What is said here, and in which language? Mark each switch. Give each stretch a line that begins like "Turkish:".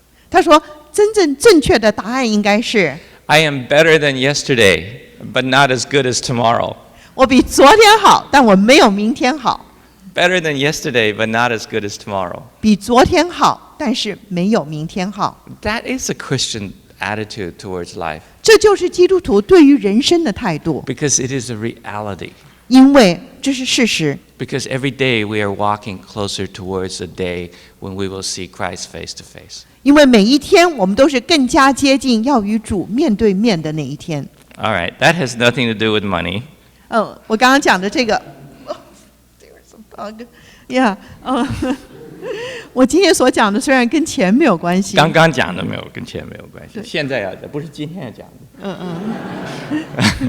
Chinese: 他说正确的答案应该是
English: I am better than yesterday, but not as good as tomorrow.
Chinese: 我比昨天好，但我没有明天好。
English: Better than yesterday, but not as good as tomorrow.
Chinese: 比昨天好，但是没有明天好。
English: That is a Christian attitude towards life.
Chinese: 这就是基督徒对于人生的态度，
English: Because it is a reality.
Chinese: 因为这是事实。
English: Because every day we are walking closer towards the day when we will see Christ face to face.
Chinese: 因为每一天我们都是更加接近要与主面对面的那一天。
English: All right, that has nothing to do with money.
Chinese: 我刚刚讲的这个 ，
English: there's a bug. Yeah.
Chinese: 我今天所讲的虽然跟钱没有关系，刚刚讲的没有跟钱没有关系，现在要的不是今天要讲的。